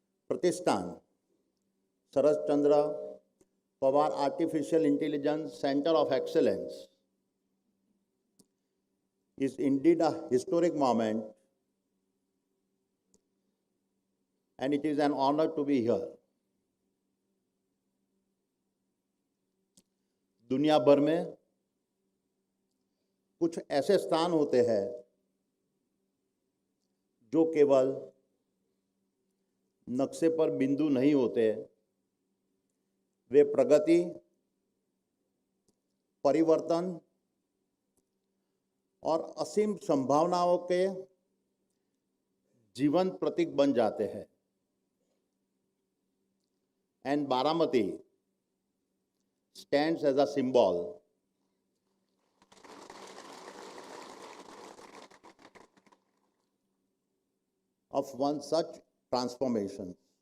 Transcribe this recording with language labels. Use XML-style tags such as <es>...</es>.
<en>Pratishthan, Sarath Chandra Pawar Artificial Intelligence Center of Excellence is indeed a historic moment, and it is an honor to be here.</en> <hi>दुनिया भर में कुछ ऐसे स्थान होते हैं जो केवल नक्शे पर बिंदु नहीं होते, वे प्रगति, परिवर्तन और असीम संभावनाओं के जीवंत प्रतीक बन जाते हैं.</hi> <en>And Baramati stands as a symbol of one such transformation.</en>